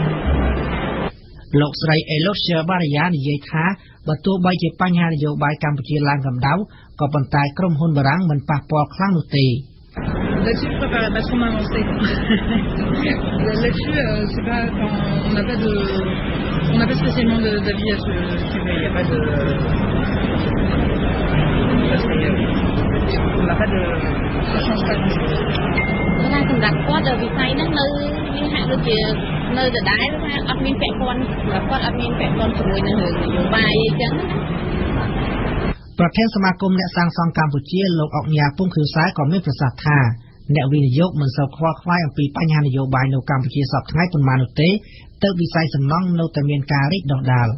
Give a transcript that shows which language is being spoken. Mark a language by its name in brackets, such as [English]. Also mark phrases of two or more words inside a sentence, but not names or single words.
[Khmer] លោកស្រី Elosia Baraya និយាយថាបើទោះបីជាបញ្ហានយោបាយកម្ពុជាឡើងកម្ដៅក៏ប៉ុន្តែក្រុមហ៊ុនបារាំងមិនប៉ះពាល់ខ្លាំងនោះទេ [French] Là-dessus, je préfère pas trop m'avancer. Là-dessus, c'est pas quand on n'a pas spécialement d'avis à ce sujet. Il n'y a pas de, on n'a pas de, ça change pas grand-chose. [Khmer] ថាសម្រាប់គាត់វិស័យហ្នឹងនៅវាហាក់ដូចជានៅដដែលថាអត់មានពាក់ព័ន្ធសម្រាប់គាត់អត់មានពាក់ព័ន្ធជាមួយនឹងរឿងនយោបាយអីចឹង ប្រធានសមាគមអ្នកសាងសង់កម្ពុជាលោកអុកញ៉ាពុងខឿសែក៏មានប្រសាសន៍ថាអ្នកវិនិយោគមិនសូវខ្វល់ខ្វាយអំពីបញ្ហានយោបាយនៅកម្ពុជាសពថ្ងៃប៉ុន្មាននោះទេទើបវិស័យសំណង់នៅតែមានការរីកដុះដាល